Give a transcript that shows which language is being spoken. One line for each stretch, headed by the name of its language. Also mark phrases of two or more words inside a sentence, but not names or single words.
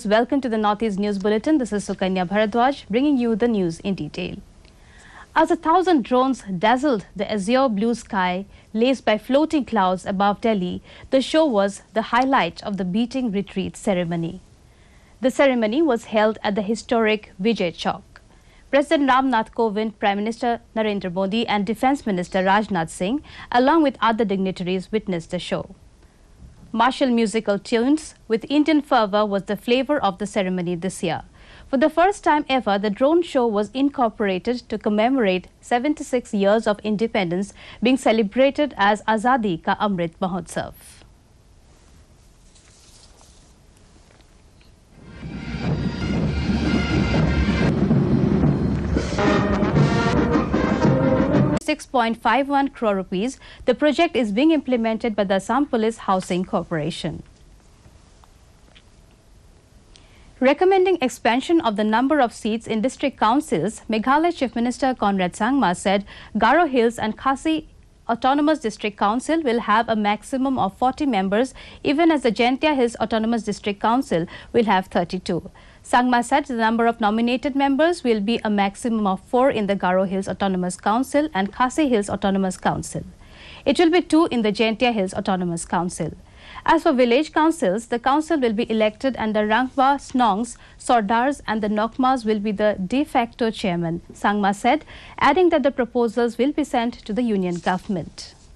English: Welcome to the Northeast News Bulletin. This is Sukanya Bharadwaj, bringing you the news in detail. As 1,000 drones dazzled the azure blue sky laced by floating clouds above Delhi, the show was the highlight of the beating retreat ceremony. The ceremony was held at the historic Vijay Chowk. President Ramnath Kovind, Prime Minister Narendra Modi and Defence Minister Rajnath Singh, along with other dignitaries, witnessed the show. Martial musical tunes with Indian fervour was the flavour of the ceremony this year. For the first time ever, the drone show was incorporated to commemorate 76 years of independence, being celebrated as Azadi Ka Amrit Mahotsav. ₹6.51 crore. The project is being implemented by the Assam Police Housing Corporation. Recommending expansion of the number of seats in district councils, Meghalaya Chief Minister Conrad Sangma said Garo Hills and Khasi Autonomous District Council will have a maximum of 40 members, even as the Jaintia Hills Autonomous District Council will have 32. Sangma said the number of nominated members will be a maximum of 4 in the Garo Hills Autonomous Council and Khasi Hills Autonomous Council. It will be 2 in the Jaintia Hills Autonomous Council. As for village councils, the council will be elected under Rangba, Snongs, Sordars and the Nokmas will be the de facto chairman, Sangma said, adding that the proposals will be sent to the union government.